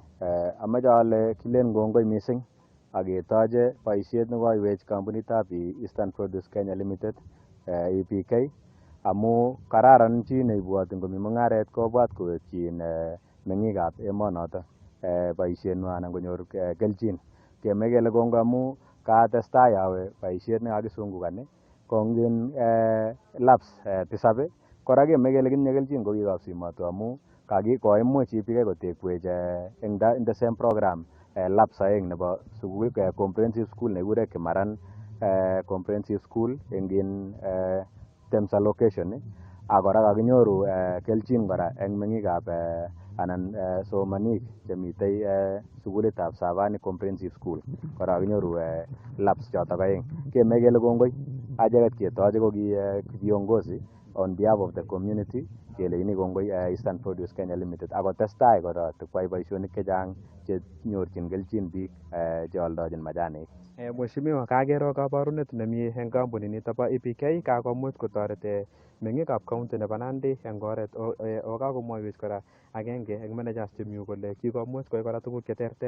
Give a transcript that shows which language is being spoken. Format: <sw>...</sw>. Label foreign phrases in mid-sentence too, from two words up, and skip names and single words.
<kln>Amache ale kilen kongoi mising aketoche boisiet nekoiwech kampunitab Eastern Produce Kenya Limited EPK amu kararan chi neibwoti ngomi mung'aret kobwat kowekyin meng'ikab emonoto boisietnywa anan konyor kelchin. Kemech kele kongoi amu katestai awe boisiet nekakisungukani kongin labs tisab. Kora kemech kele kitinye kelchin ko biikab Simatwo amu koimuch EPK kotekwech</kln> <en>in the same program labs</en> <kln>aeng nebo sukul</kln> <en>comprehensive school</en> <kln>nekikure Kimaran comprehensive school eng Temsa location ak kora kakinyoru kelchin kora eng meng'ikab anan somanik chemitei sukulitab Savani comprehensive school kora kakinyoru labs chotok aeng. Kemech kele kongoi acheket ketoche ko ki viongozi</kln> <en>on behalf of the community</en> <kln>kelechini kongoi Eastern Produce Kenya Limited akotestai kora koyai boisionik chechang chenyorchin kelchin biik cheoldochin majanik. Mheshimiwa, kakero kabarunet nemie eng kampuninito bo EPK kakomuch kotoret meng'ikab county nebo Nandi eng oret kakomwoiwech kora agenge eng managers chemi yu kole kikomuch koyai kora tuguk cheterter.</kln>